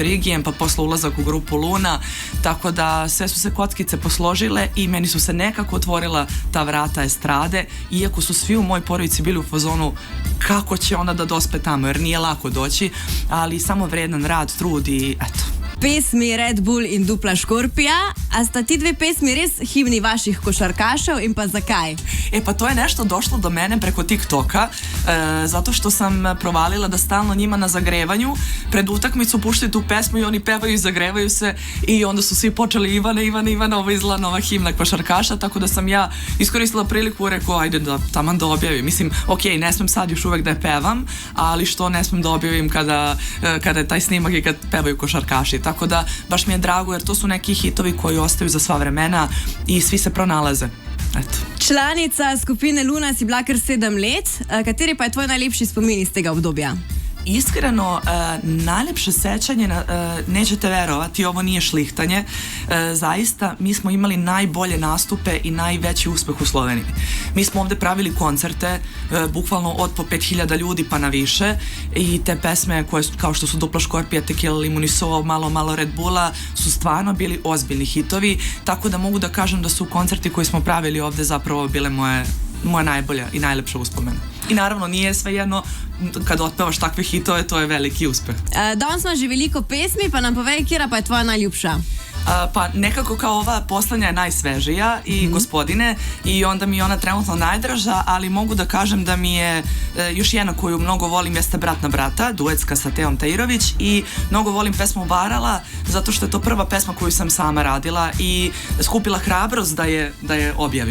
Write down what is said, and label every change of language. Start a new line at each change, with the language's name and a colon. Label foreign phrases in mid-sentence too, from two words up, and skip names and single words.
Serbian: Igijem, pa posle ulazak u grupu Luna, tako da sve su se kockice posložile i meni su se nekako otvorila ta vrata estrade, iako su svi u mojoj porodici bili u fazonu kako će onda da dospe tamo, jer nije lako doći, ali samo vredan rad, trud i eto.
Slovenian: Pesmi Red Bull in Dupla škorpija, a sta ti dve pesmi res himni vaših košarkašev in pa zakaj?
Serbian: Pa to je nešto došlo do mene preko TikToka, zato što sam provalila da stalno njima na zagrevanju pred utakmicu puštaju tu pesmu i oni pevaju i zagrevaju se i onda su svi počeli Ivana, ovo izgleda nova himna košarkaša, tako da sam ja iskoristila priliku i rekao ajde da taman da objavim. Mislim, ok, ne smem sad još uvek da je pevam, ali što ne smem da objavim kada je taj snimak i kad pevaju košarkaši. Tako da baš mi je drago jer to su neki hitovi koji ostaju za sva vremena i svi se pronalaze. Eto.
Slovenian: Članica skupine Luna si bila kar 7 let. Kateri pa je tvoj najlepši spomin iz tega obdobja?
Serbian: Iskreno, najlepše sećanje, nećete verovati, ovo nije šlihtanje, zaista mi smo imali najbolje nastupe i najveći uspeh u Sloveniji. Mi smo ovde pravili koncerte, bukvalno od po 5000 ljudi pa na više i te pesme koje kao što su Dupla škorpija, Tequila, Limuniso, malo Red Bulla su stvarno bili ozbiljni hitovi, tako da mogu da kažem da su koncerti koji smo pravili ovde zapravo bile moja najbolja i najlepša uspomena. I naravno nije svejedno kad otpevaš takve hitove, to je veliki uspeh.
Slovenian: Danes smo že veliko pesmi, pa nam povej, kjera pa je tvoja najljubša?
Serbian: Pa nekako kao ova poslednja je najsvežija i Gospodine i onda mi je ona trenutno najdraža, ali mogu da kažem da mi je još jedna koju mnogo volim jeste Brat na brata, duetska sa Teom Tajirović i mnogo volim pesmu Varala zato što je to prva pesma koju sam sama radila i skupila hrabrost da je objavim.